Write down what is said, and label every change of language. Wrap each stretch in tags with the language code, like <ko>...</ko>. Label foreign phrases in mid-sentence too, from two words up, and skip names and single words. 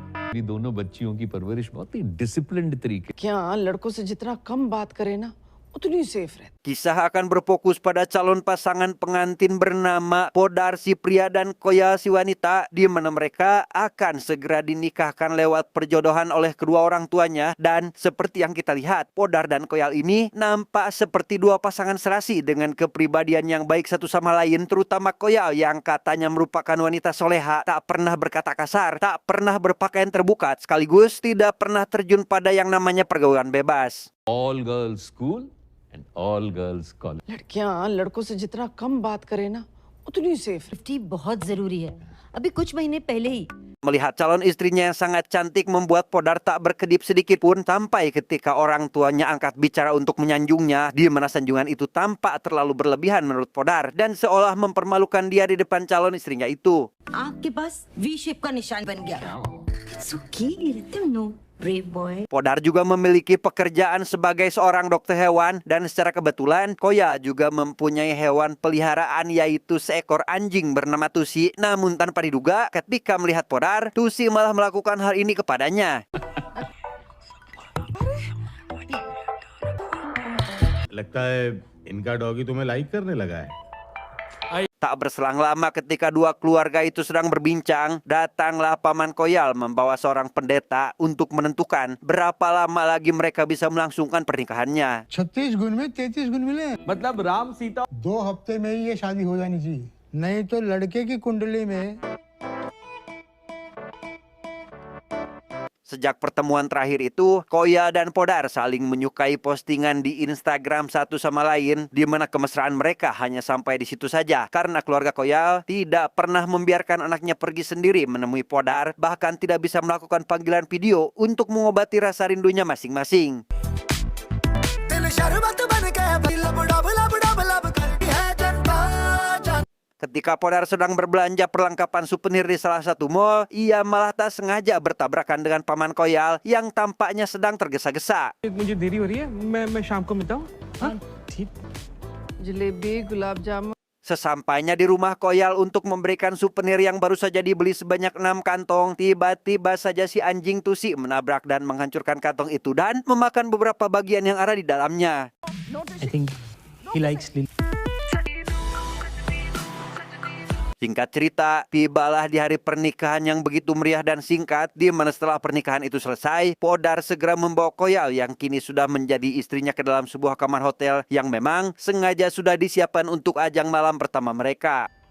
<hi>मेरी दोनों बच्चियों की परवरिश बहुत ही डिसिप्लिन्ड तरीके। क्या लड़कों से जितना कम बात करे ना उतनी सेफ रहती।</hi> <id>Kisah akan berfokus pada calon pasangan pengantin bernama Podar si pria dan Koya si wanita, di mana mereka akan segera dinikahkan lewat perjodohan oleh kedua orang tuanya. Dan seperti yang kita lihat, Podar dan Koyal ini nampak seperti dua pasangan serasi dengan kepribadian yang baik satu sama lain, terutama Koyal yang katanya merupakan wanita soleha, tak pernah berkata kasar, tak pernah berpakaian terbuka, sekaligus tidak pernah terjun pada yang namanya pergaulan bebas.</id> <en>All girls school and all girls college.</en> <hi>लड़कियां लड़कों से जितना कम बात करे ना उतनी सेफ। सेफ्टी बहुत जरूरी है। अभी कुछ महीने पहले ही</hi> <id>Melihat calon istrinya yang sangat cantik membuat Podar tak berkedip sedikit pun, sampai ketika orang tuanya angkat bicara untuk menyanjungnya, di mana sanjungan itu tampak terlalu berlebihan menurut Podar dan seolah mempermalukan dia di depan calon istrinya itu.</id> <hi>आँख के पास</hi> <en>V shape</en> <hi>का निशान बन गया।</hi> <en>It's okay, let them know. Brave boy.</en> <id>Podar juga memiliki pekerjaan sebagai seorang dokter hewan dan secara kebetulan Koya juga mempunyai hewan peliharaan yaitu seekor anjing bernama Tusi. Namun tanpa diduga ketika melihat Podar, Tusi malah melakukan hal ini kepadanya.</id> <hi>लगता है इनका डॉगी तुम्हें लाइक करने लगा है।</hi> <id>Tak berselang lama ketika dua keluarga itu sedang berbincang, datanglah Paman Koyal membawa seorang pendeta untuk menentukan berapa lama lagi mereka bisa melangsungkan pernikahannya.</id> <hi>36 गुण में 33 गुण मिले। मतलब राम सीता 2 हफ्ते में ही ये शादी हो जानी चाहिए, नहीं तो लड़के की कुंडली में।</hi> <id>Sejak pertemuan terakhir itu, Koya dan Podar saling menyukai postingan di Instagram satu sama lain, di mana kemesraan mereka hanya sampai di situ saja. Karena keluarga Koya tidak pernah membiarkan anaknya pergi sendiri menemui Podar, bahkan tidak bisa melakukan panggilan video untuk mengobati rasa rindunya masing-masing. Ketika Podar sedang berbelanja perlengkapan souvenir di salah satu mall, ia malah tak sengaja bertabrakan dengan Paman Koyal yang tampaknya sedang tergesa-gesa.</id> <hi>मुझे देरी हो रही है, मैं शाम को मिलता हूँ। हाँ ठीक। जलेबी गुलाब जामुन।</hi> <id>Sesampainya di rumah Koyal untuk memberikan souvenir yang baru saja dibeli sebanyak 6 kantong, tiba-tiba saja si anjing Tusi menabrak dan menghancurkan kantong itu dan memakan beberapa bagian yang ada di dalamnya.</id> <en>I think he likes Lily.</en> <id>Singkat cerita, tibalah di hari pernikahan yang begitu meriah dan singkat, di mana setelah pernikahan itu selesai, Podar segera membawa Koyal yang kini sudah menjadi istrinya ke dalam sebuah kamar hotel yang memang sengaja sudah disiapkan untuk ajang malam pertama mereka.</id>